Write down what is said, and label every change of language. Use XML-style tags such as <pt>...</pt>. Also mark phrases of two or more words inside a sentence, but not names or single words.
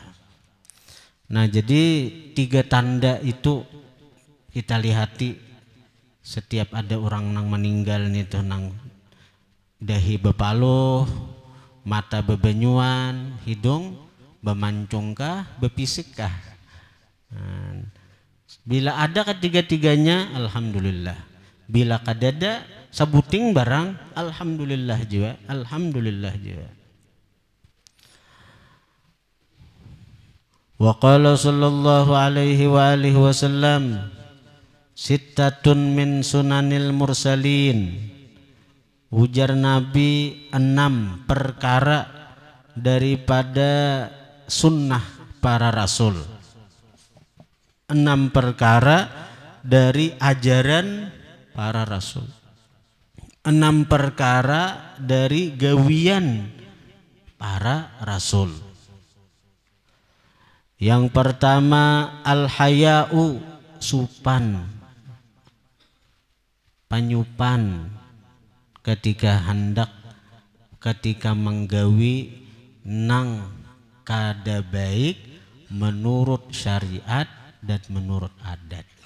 <bjn>Nah, jadi 3 tanda itu kita lihati setiap ada orang nang meninggal nih tuh, nang dahi bepaluh, mata bebenyuan, hidung bemancungkah, bepisikkah. Bila ada ketiga-tiganya alhamdulillah. Bila kadada sabuting barang alhamdulillah juga, alhamdulillah juga.</bjn> <ar>وقال صلى الله عليه وعلى آله وسلم ستة من سنن المرسلين.</ar> <bjn>Ujar Nabi, 6 perkara daripada sunnah para rasul. 6 perkara dari ajaran para rasul. 6 perkara dari gawian para rasul. Yang pertama al-haya'u, supan, panyupan ketika hendak, ketika menggawi nang kada baik menurut syariat dan menurut adat.</bjn>